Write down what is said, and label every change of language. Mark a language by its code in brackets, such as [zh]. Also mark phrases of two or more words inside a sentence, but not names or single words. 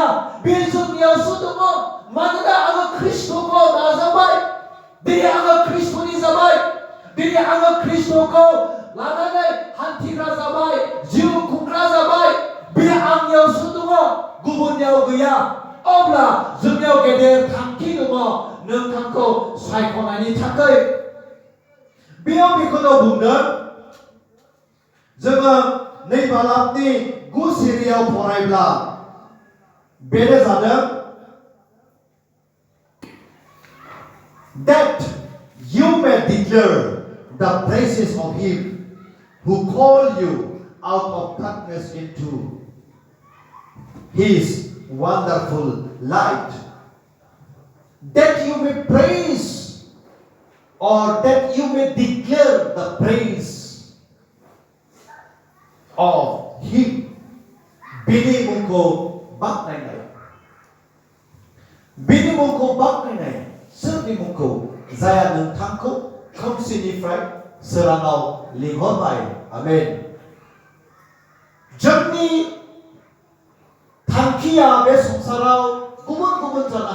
[brx] बे जोंनियावसो दङ मानोना आङो ख्रिस्टखौ नाजाबाय दिनै आङो ख्रिस्टनि जाबाय दिनै आङो ख्रिस्टखौ लानानै हान्थिग्रा जाबाय जिउ खुंग्रा जाबाय बे आंनियावसो दङ गुबुननियाव गैया अब्ला जोंनियाव गेदेर थांखि दङ नोंथांखौ सायख'नायनि थाखाय बेयाव बेखौनो बुंदों जोङो नै बालाबनि 9 सिरियाव फरायब्ला बेनो जादों [en] that you may declare the praises of him who called you out of darkness into his wonderful light that you may praise or that you may declare the praise of him [brx] बिनि मुंखौ बाख्नायनाय बिनि मुंखौ बाख्नायनाय सोरनि मुंखौ जाया नोंथांखौ खोमसिनिफ्राय सोराङाव लिंहरबाय आमेन जोंनि थांखिया बे संसाराव गुबुन गुबुन जानो